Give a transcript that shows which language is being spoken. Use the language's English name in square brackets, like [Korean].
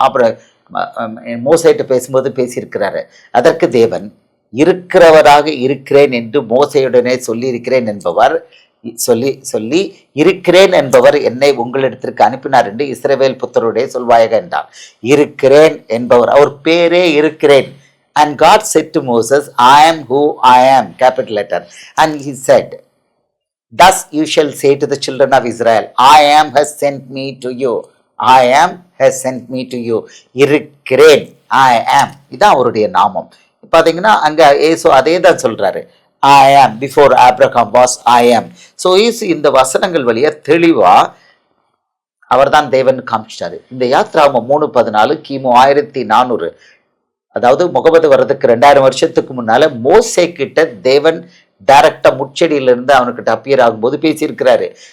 [Tamil] அப்புறம் மோசையிட்ட பேசும்போது பேசியிருக்கிறாரு. அதற்கு தேவன் இருக்கிறவராக இருக்கிறேன் என்று மோசையுடனே சொல்லியிருக்கிறேன் என்பவர் சொல்லி இருக்கிறேன் என்பவர் என்னை உங்களிடத்திற்கு அனுப்பினார் என்று இஸ்ரவேல் புத்தருடைய சொல்வாயாக என்றார். இருக்கிறேன் என்பவர், அவர் பேரே இருக்கிறேன். [English] And God said to Moses, I am who I am, capital letter. And he said, thus you shall say to the children of Israel, I am has sent me to you. I am has sent me to you. [Tamil] இருக்கிறேன், [English] I am. [Tamil] இதான் அவருடைய நாமம். பார்த்தீங்கன்னா அங்கே ஏசு அதே தான் சொல்கிறாரு. [English] I am, before Abraham was I am. [Tamil] So இயேசு இந்த வசனங்கள் வழியாக தெளிவாக அவர் தான் தேவன் காமிச்சிட்டாரு. இந்த யாத்ராகமம் 3:14 கிமு 1400, அதாவது முகமது வர்றதுக்கு 2000 வருஷத்துக்கு முன்னால் மோசே கிட்ட தேவன் டைரக்டாக முச்செடியிலிருந்து அவனுக்கிட்ட அப்பியர் ஆகும்போது பேசியிருக்கிறாரு.